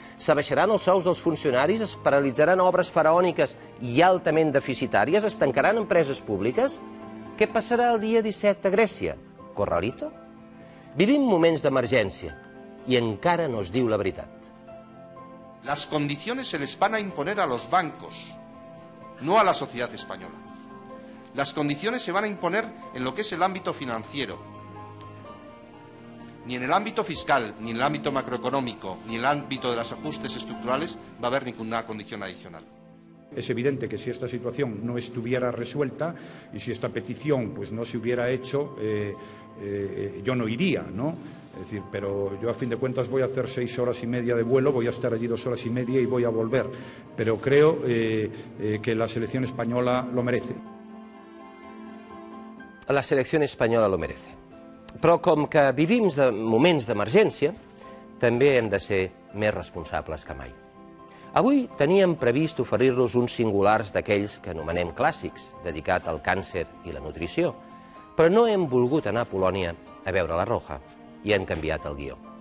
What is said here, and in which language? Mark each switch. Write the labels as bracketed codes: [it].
[ca] S'abaixaran els sous dels funcionaris? Es paralitzaran obres faraòniques i altament deficitàries? Es tancaran empreses públiques? Què passarà el dia 17 a Grècia? Corralito? Vivim moments d'emergència i encara no es diu la veritat. [es] Las condiciones se les van a imponer a los bancos, no a la sociedad española. Las condiciones se van a imponer en lo que es el ámbito financiero. Ni en el ámbito fiscal, ni en el ámbito macroeconómico, ni en el ámbito de los ajustes estructurales va a haber ninguna condición adicional. Es evidente que si esta situación no estuviera resuelta y si esta petición pues no se hubiera hecho, yo no iría, ¿no? Es decir, pero yo a fin de cuentas voy a hacer 6 horas y media de vuelo, voy a estar allí 2 horas y media y voy a volver. Pero creo que la selección española lo merece. [ca] La selecció espanyola lo merece. Però com que vivim moments d'emergència, també hem de ser més responsables que mai. Avui teníem previst oferir-los uns singulars d'aquells que anomenem clàssics, dedicat al càncer i la nutrició, però no hem volgut anar a Polònia a veure la Roja i hem canviat el guió.